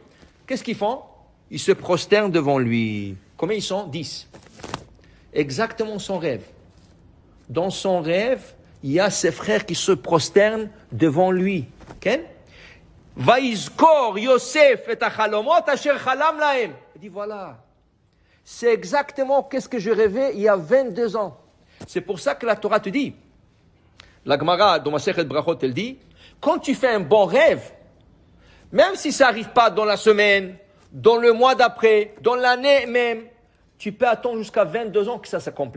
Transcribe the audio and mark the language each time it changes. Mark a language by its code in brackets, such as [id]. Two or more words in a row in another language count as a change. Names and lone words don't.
[fr] Qu'est-ce qu'ils font? Ils se prosternent devant lui. Combien ils sont? 10. Exactement son rêve. Dans son rêve, il y a ses frères qui se prosternent devant lui. [he] Okay? ויזכור יוסף את החלומות אשר חלם להם. [fr] Il dit voilà. C'est exactement qu'est-ce que je rêvais il y a 22 ans. C'est pour ça que la Torah te dit, la Gemara dans Masechet Brachot, elle dit, quand tu fais un bon rêve, même si ça n'arrive pas dans la semaine, dans le mois d'après, dans l'année même, tu peux attendre jusqu'à 22 ans que ça s'accomplit.